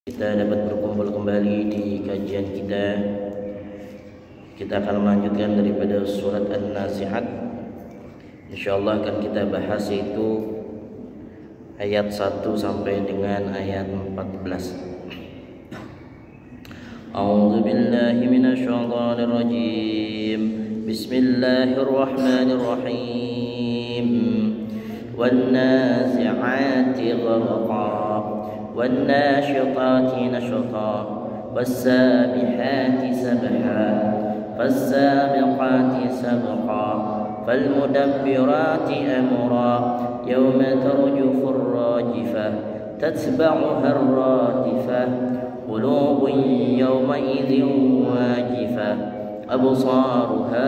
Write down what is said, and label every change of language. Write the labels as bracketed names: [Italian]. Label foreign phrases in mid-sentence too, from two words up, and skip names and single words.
[Indonesian] Kita dapat berkumpul kembali di kajian kita. Kita akan melanjutkan daripada surat An-Nazi'at. Insyaallah akan kita bahas yaitu ayat 1 sampai dengan ayat 14. [Arabic] أعوذ بالله من الشيطان الرجيم. بسم الله الرحمن الرحيم. والنازعات غرقا والناشطات نشطا والسابحات سبحا فالسابقات سبقا فالمدبرات أمرا يوم ترجف الراجفة تتبعها الرادفة قلوب يومئذ واجفة أبصارها